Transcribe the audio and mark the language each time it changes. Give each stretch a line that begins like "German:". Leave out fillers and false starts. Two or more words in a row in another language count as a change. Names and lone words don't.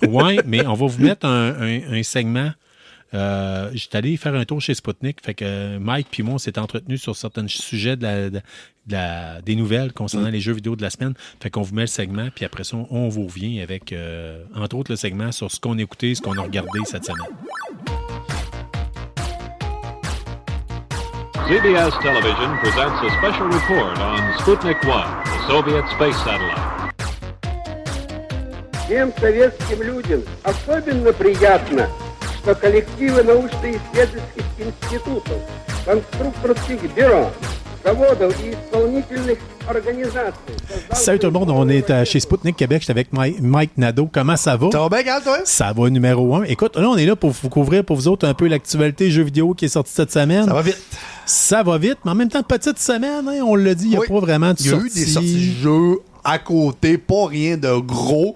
French: Oui, mais on va vous mettre un segment. J'étais allé faire un tour chez Spoutnik. Fait que Mike puis moi, on s'est entretenus sur certains sujets des nouvelles concernant les jeux vidéo de la semaine. Fait qu'on vous met le segment, puis après ça, on vous revient avec, entre autres, le segment sur ce qu'on a écouté, ce qu'on a regardé cette semaine.
English: CBS Television presents a special report on Sputnik 1, the Soviet space satellite.
Russian: Всем советским людям особенно приятно, что коллективы научно-исследовательских институтов, конструкторских бюро, заводов и исполнительных организаций.
French: Salut tout le monde, on est chez Spoutnik Québec. J'étais avec Mike Nadeau. Comment ça va? Ça va bien, Carl, toi? Ça va numéro 1. Écoute, là, on est là pour vous couvrir pour vous autres un peu l'actualité jeux vidéo qui est sortie cette semaine. Ça va vite. Ça va vite, mais en même temps, petite semaine, hein, on l'a dit, il n'y a Oui. pas vraiment de Il y a eu des sorties de jeux à côté, pas rien de gros.